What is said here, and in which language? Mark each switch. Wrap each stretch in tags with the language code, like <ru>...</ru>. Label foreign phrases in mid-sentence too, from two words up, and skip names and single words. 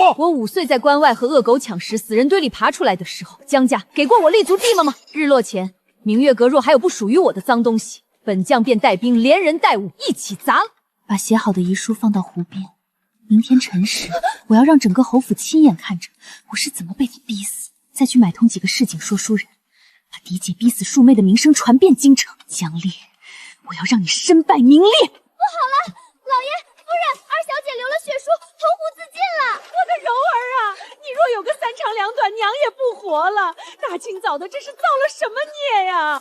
<zh>我5歲在關外和惡狗搶食，死人堆裡爬出來的時候，江家給過我立足地了嗎？日落前，明月閣若還有不屬於我的髒東西，本將便帶兵連人帶物一起砸了。把寫好的遺書放到湖邊，明天辰時，我要讓整個侯府親眼看着我是怎麼被你逼死，再去買通幾個市井說書人，把嫡姐逼死庶妹的名聲傳遍京城。江烈，我要讓你身敗名裂。不好了，老爺夫人，二小姐流了血書，投湖自盡了。我的柔兒啊，你若有個3長2短，娘也不活了。大清早的，這是造了什麼孽呀？</zh>